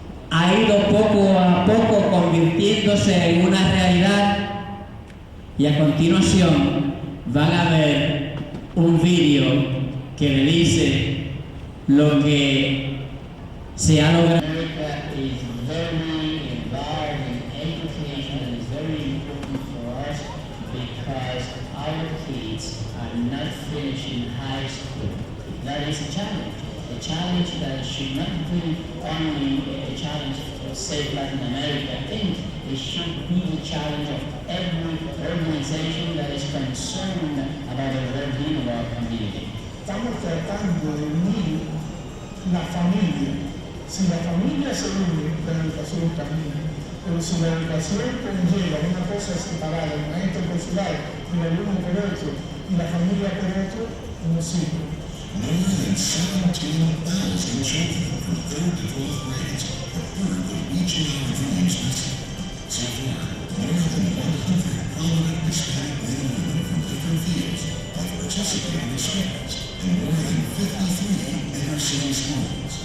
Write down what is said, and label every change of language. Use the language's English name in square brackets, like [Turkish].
[Spanish] ha ido poco a poco convirtiéndose en una realidad, y a continuación van a ver un vídeo que le dice lo que se ha logrado. [English] America is very involved in education and is very important for us because our kids are not finishing high school. That is a challenge that should not be only a challenge for Save Latin America Inc. It should be the challenge of every organization that is concerned about the well-being of our community. [Spanish] Estamos tratando de unir la familia. Si la familia se une, la educación camina. Pero si la educación conlleva una cosa separada, el maestro por su lado, y el alumno por otro, y la familia por otro, no sirve. [English] More than 17,000 children from 3rd to 12th grades have heard the Reaching Our Dreams message. So far, more than 100 prominent Hispanic men and women from different fields have participated as speakers in more than 53 inner-city schools.